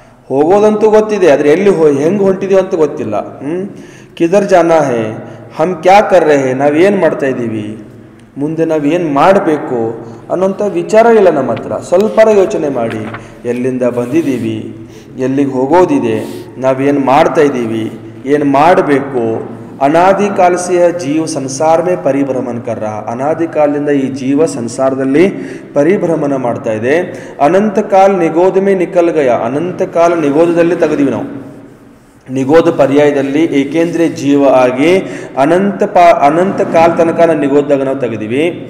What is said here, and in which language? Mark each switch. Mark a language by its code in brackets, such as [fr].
[kn] ಹೋಗೋದಂತೂ ಗೊತ್ತಿದೆ, ಆದರೆ ಎಲ್ಲಿ ಹೆಂಗೆ ಹೊಂಟಿದೀವಿ ಅಂತ ಗೊತ್ತಿಲ್ಲ. [hi] ಕಿಧರ್ ಜಾನಾ ಹೇ, ಹಮ್ ಕ್ಯಾ ಕರ್ ರಹೆ, [kn] ನಾವೇನು ಮಾಡ್ತಾ ಇದ್ದೀವಿ, ಮುಂದೆ ನಾವೇನು ಮಾಡಬೇಕು ಅನ್ನೋಂಥ ವಿಚಾರ ಇಲ್ಲ ನಮ್ಮ ಹತ್ರ. ಸ್ವಲ್ಪರ ಯೋಚನೆ ಮಾಡಿ. ಎಲ್ಲಿಂದ ಬಂದಿದ್ದೀವಿ, ಎಲ್ಲಿಗೆ ಹೋಗೋದಿದೆ, ನಾವೇನು ಮಾಡ್ತಾ ಇದ್ದೀವಿ, ಏನು ಮಾಡಬೇಕು. [hi] ಅನಾದಿ ಕಾಲ से जीव संसार में परिभ्रमण कर रहा. [kn] ಅನಾದಿ ಕಾಲದಿಂದ ಈ ಜೀವ ಸಂಸಾರದಲ್ಲಿ ಪರಿಭ್ರಮಣ ಮಾಡ್ತಾ ಇದೆ. [hi] ಅನಂತ ಕಾಲ ನಿಗೋಧ ಮೇ ನಿಕಲ್ ಗಯ, [kn] ಅನಂತ ಕಾಲ ನಿಗೋಧದಲ್ಲಿ ತೆಗೆದಿವಿ ನಾವು. ನಿಗೋಧ ಪರ್ಯಾಯದಲ್ಲಿ ಏಕೇಂದ್ರಿಯ ಜೀವ ಆಗಿ ಅನಂತ ಕಾಲ ತನಕ ನಿಗೋಧದಾಗ ನಾವು ತೆಗೆದಿವಿ.